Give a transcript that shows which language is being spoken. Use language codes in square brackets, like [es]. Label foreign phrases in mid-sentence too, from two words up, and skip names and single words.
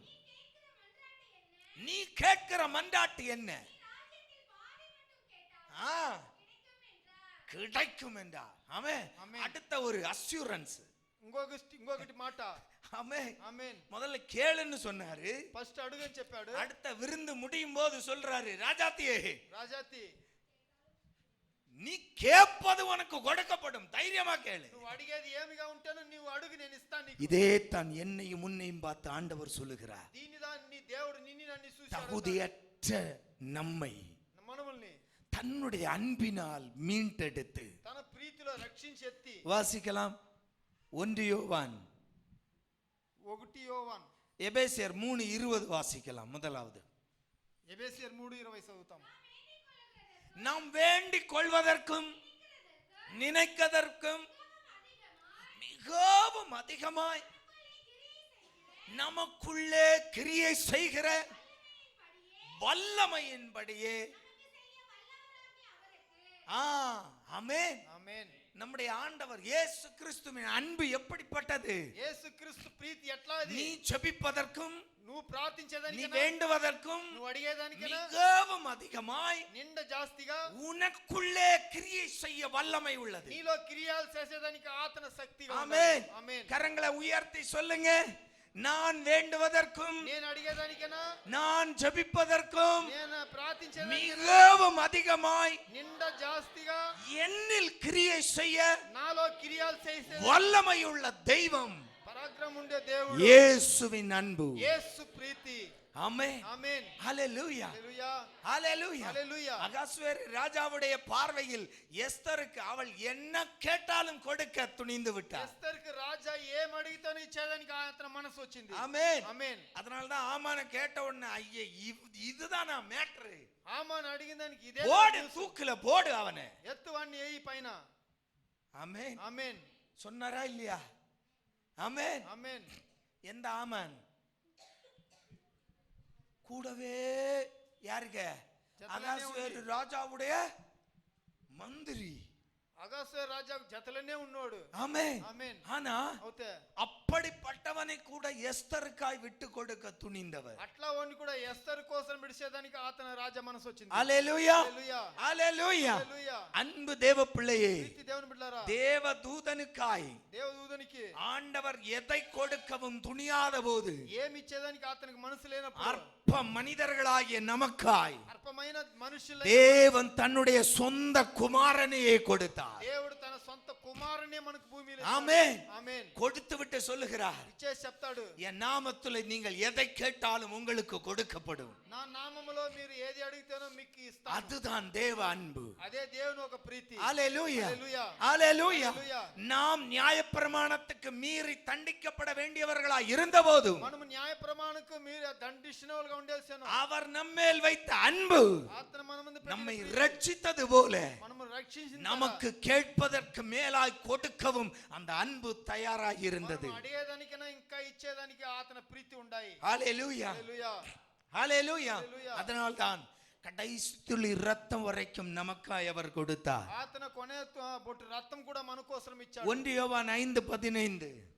[ta] நீ கேட்கிற மன்றாட்டு என்ன, கிடைக்கும் என்றார். ஆமே. அடுத்த ஒரு அஷ்யூரன்ஸ், [te] ఇంకొకటి మాట. [ta] ஆமே. [te] ఆమేన్. [ta] முதல்ல கேளுன்னு சொன்னாரு, [te] ఫస్ట్ అడుగని చెప్పాడు. [ta] அடுத்த விருந்து முடியும் போது சொல்றாரு, ராஜாத்தியே [te] రాజాతి [ta] நீ கேட்பது உனக்கு கொடுக்கப்படும், தைரியமா கேளு. [te] నువ్వు అడిగేది ఏమిగా ఉంటేను నువ్వు అడుగు, నేను ఇస్తాను నీకు. [ta] இதே தான் என்னையும் முன்னையும் பார்த்து ஆண்டவர் சொல்லுகிறார். [te] దీనిదాన్ని నీ దేవుడు నిన్ను నన్ను చూశాడు. [ta] தகுதியற்ற நம்மை [te] మనముల్ని [ta] தன்னுடைய அன்பினால் மீட்டெடுத்து, [te] తన ప్రీతిలో రక్షించి ఎత్తి. [ta] வாசிக்கலாம் 1 யோவான், [te] 1 యోవాన్, [ta] எபேசியர் 3:20 வாசிக்கலாம். முதலாவது, [te] ఎబేసియర్ 3:20 చదువుతాం. [ta] நாம் வேண்டிக் கொள்வதற்கும் நினைக்கதற்கும் மிகவும் அதிகமாய் நமக்குள்ளே கிரியை செய்கிற வல்லமையின்படியே. ஆமென். [te] ఆమేన్. [ta] நம்முடைய ஆண்டவர் இயேசு கிறிஸ்துவின் அன்பு எப்படிப்பட்டது? [te] యేసుక్రీస్తు ప్రీతి ఎట్లాది? [ta] நீ ஜெபிப்பதற்கும் [te] నువ్వు [ta] நீ [te] ప్రార్థించేదానికైనా [ta] வேண்டுவதற்கும் [te] నువ్వు అడిగేదానికైనా [ta] மிகவும் அதிகமாய் [te] నిండ జాస్తిగా [ta] உனக்குள்ளே கிரியை செய்ய வல்லமை உள்ளது. [te] నీలో క్రియాలు చేసేదానికి ఆత్మ శక్తిగా ఉంది. [ta] ஆமென். [te] ఆమేన్. [ta] கரங்களை உயர்த்தி சொல்லுங்க, நான் வேண்டுவதற்கும் [te] నేను అడిగేదానికైనా [ta] நான் ஜெபிப்பதற்கும் [te] నేను ప్రార్థించేదానికి [ta] மிகவும் அதிகமாய் [te] నిండ జాస్తిగా [ta] என்னில் கிரியை செய்ய [te] నాలో క్రియాలు చేసే [ta] வல்லமையுள்ள தெய்வம் [te] పరాక్రమం ఉండే దేవుడు [ta] இயேசுவின் அன்பு. [te] యేసు ప్రీతి. [ta] ஆமென். [te] ఆమేన్. [ta] ஹalleluya, [te] హల్లెలూయా. [ta] ஹalleluya. [te] హల్లెలూయా. [ta] அகாஸ்வேரு ராஜாவுடைய பார்வையில் எஸ்தருக்கு அவள் என்ன கேட்டாலும் கொடுக்க துணிந்து விட்டார். [te] ఎస్తర్కి రాజా ఏం అడిగితేనో ఇచ్చేదానికి అతని మనసు వచ్చింది. [ta] ஆமென். [te] ఆమేన్. [ta] அதனால தான் ஆமான கேட்ட உடனே ஐயே இதுதானா மேட்டர், [te] ఆమాను అడిగిన దానికి ఇదే [ta] போடு தூக்குல போடு அவனை. [te] ఎత్తు వాడిని ఏయి పైన. [ta] ஆமென். [te] ఆమేన్. [ta] சொன்னாரா இல்லையா? ஆமென். [te] ఆమేన్. [ta] எந்த ஆமான் கூடவே யாருங்க? அகாஸ்வேரு ராஜாவுடைய மந்திரி. [te] అగాస్వేరు రాజా జతలోనే ఉన్నాడు. [ta] ஆமென். [te] ఆమేన్. [ta] ஆனா [te] అవుతే [ta] அப்படிப்பட்டவனை கூட எஸ்தருக்காய் விட்டு கொடுக்க துணிந்தவர். [te] అట్లా వాడిని కూడా ఎస్తర్ కోసం విడిచేదానికి అతని రాజా మనసు వచ్చింది. [ta] ஹalleluya, [te] హల్లెలూయా. [ta] ஹalleluya. [te] హల్లెలూయా. [ta] அன்பு தேவ பிள்ளையே, [te] ప్రీతి దేవుని బిడ్డలారా, [ta] தேவதூதனுக்காய் [te] దేవదూతనికి [ta] ஆண்டவர் எதை கொடுக்கவும் துணியாத போது [te] ఏమి ఇచ్చేదానికి అతనికి మనసు లేనప్పుడు [ta] அற்ப மனிதர்களாகிய நமக்காய் [te] అల్పమైన మనుషుల [ta] தேவன் தன்னுடைய சொந்த குமாரனையே கொடுத்தார். [te] దేవుడు తన సొంత కుమారునే మనకు భూమిలో [ta] ஆமென். [te] ఆమేన్. [ta] கொடுத்து விட்டு சொல்லுகிறார், [te] ఇచ్చేసి చెప్తాడు, [ta] என் நாமத்தில் நீங்கள் எதை கேட்டாலும் உங்களுக்கு கொடுக்கப்படும். [te] నా నామములో మీరు ఏది అడిగితేనో మీకు ఇస్తాను. [ta] அதுதான் தேவ அன்பு. [te] అదే దేవుని ఒక ప్రీతి. [ta] ஹalleluya, [te] హల్లెలూయా. [ta] ஹalleluya. [te] హల్లెలూయా. [ta] நாம் நியாயப்பிரமாணத்துக்கு மீறி தண்டிக்கப்பட வேண்டியவர்களாய் இருந்தபோது [te] మనము న్యాయ ప్రమాణకు మీరు దండిషనలుగా ఉండాల్సిన [ta] அவர் நம்மேல் வைத்த அன்பு [te] ఆత్మ మన ముందు [ta] நம்மை [te] పెట్టిన [ta] ரட்சித்தது போல [te] మనము రక్షించిన [ta] நமக்கு கேட்பதற்கு மேலாய் கொடுக்கவும் அந்த அன்பு தயாராக இருந்தது. [te] అడిగేదానికైనా ఇంకా ఇచ్చేదానికి ఆతన ప్రీతి ఉండాయి. [ta] ஹalleluya, [te] హల్లెలూయా. [ta] ஹalleluya. [te] హల్లెలూయా. [ta] அதனால்தான் கடைசி துளி ரத்தம் வரைக்கும் நமக்காய் அவர் கொடுத்தார். [te] ఆతన కొనే బొట్టు రక్తం కూడా మన కోసం ఇచ్చాడు. [ta] 1 யோவான் 5:15.